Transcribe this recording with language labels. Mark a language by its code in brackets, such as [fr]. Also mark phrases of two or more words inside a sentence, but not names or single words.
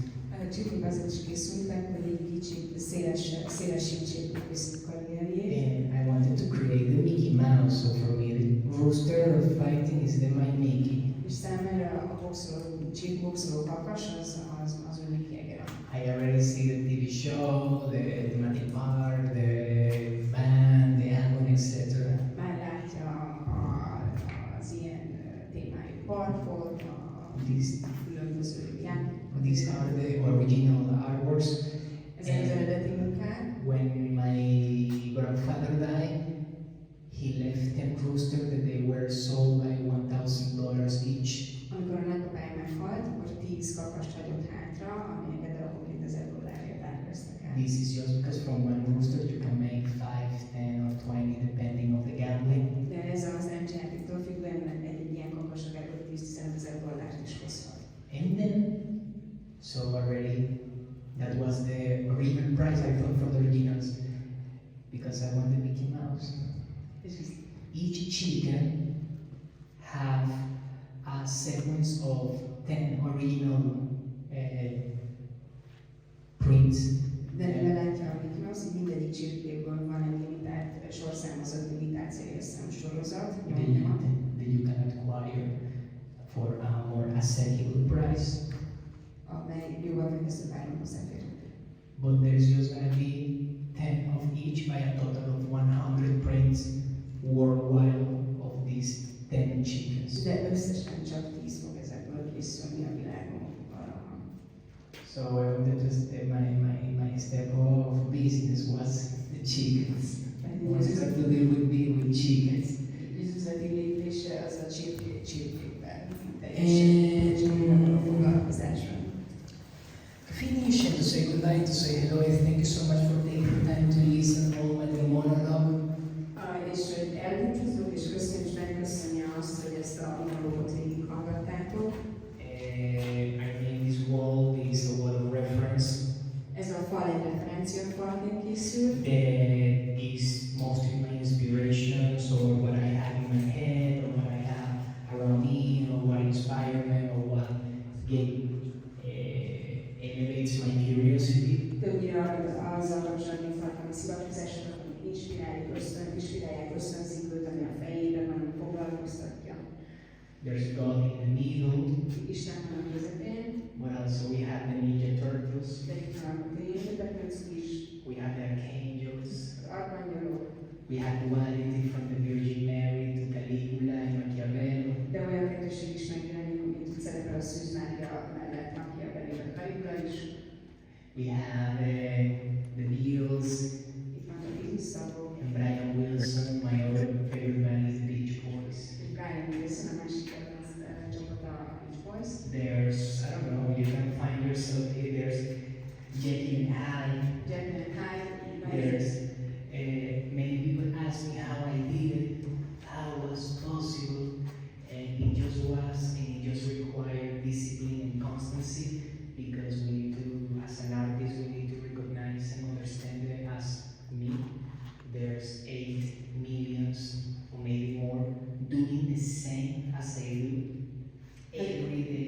[hu] A csíkok azért is készültek, hogy egy kicsit szélesítsék a karrierjét. [en] And I wanted to create the Mickey Mouse, so for me the rooster of fighting is my Mickey. [hu] És számára a boxoló kakas az ő Mickey Jagger. [en] I already see the TV show, the thematic park, the band, the album, etc. [hu] Már látja az ilyen témájú parkot, a különböző játékokat. [en] These are the original artworks. [hu] Ezek az eredeti munkák. [en] When my grandfather died, he left 10 roosters that they were sold by $1,000 each. [hu] Amikor a nagypapája meghalt, akkor 10 kakast hagyott hátra, amelyeket darabonként $1000 árveztek el. [en] This is just because from one rooster you can make 5, 10 or 20 depending on the gambling. [hu] De ez az játéktól függően egy ilyen kakas akár $10-15,000 is hozhat. [en] And then, so already, that was the original price I thought for the originals, because I wanted Mickey Mouse. Each chicken have a sequence of 10 original prints. [hu] De mivel látja a Mickey Mouse, így mindegyik csirkéből van egy limitált sorszámozott limitált szérieszám sorozat. [en] That you can acquire for a more accessible price. [hu] Amely jóval megkezdő áron hozzáférhető. [en] But there's just going to be 10 of each by a total of 100 prints worldwide of these 10 chickens. [hu] De összesen csak 10 fog ezekből készülni a világon. [en] So I wanted to step my step of business was the chickens. I wanted to deal with chickens. [hu] Az üzleti lépése az a csirkékben. Teljesen a foglalkozásra. [en] Finish and to say goodnight, to say hello, and thank you so much for taking the time to listen all my little monologue. [hu] És hogy elbúcsúzunk, és köszönjük, és megköszönje azt, hogy ezt a monológot végighallgattátok. [en] I mean, this wall is a wall of reference. [hu] Ez a fal egy referencia falként készült. [en] That is mostly my inspirations, or what I have in my head, or what I have around me, or what inspired me, or what elevates my curiosity. [hu] Többnyire azzal kapcsolatban tartom a szivatkozásokat, amik inspirálják, ösztönzik őt, ami a fejében van, ami foglalkoztatja. [en] There's God in the middle, [hu] Isten van a közepén, [en] but also we have the Ninja Turtles. [hu] de itt van a [en] have duality from the Virgin Mary to Caligula and Machiavelli. [hu] De olyan kettőség is megjelenik, mint itt szerepel a Szűz Mária mellett Machiavelli vagy Caligula is. [en] We have the Beatles [hu] Itt van a Beatles-szagok. [en] and Brian Wilson, my other favorite band is the Beach Boys. [hu] Brian Wilson a másik kedvenc csapata a Beach Boys. [en] There's, I don't know, you can find yourself here. There's Jekyll and Hyde. Jekyll and Hyde. There's many people ask me how I did it, how it was possible, and it just was, and it just required discipline and constancy, because we need to, as an artist, we need to recognize and understand that as me, there's 8 millions or maybe more doing the same as I do every day.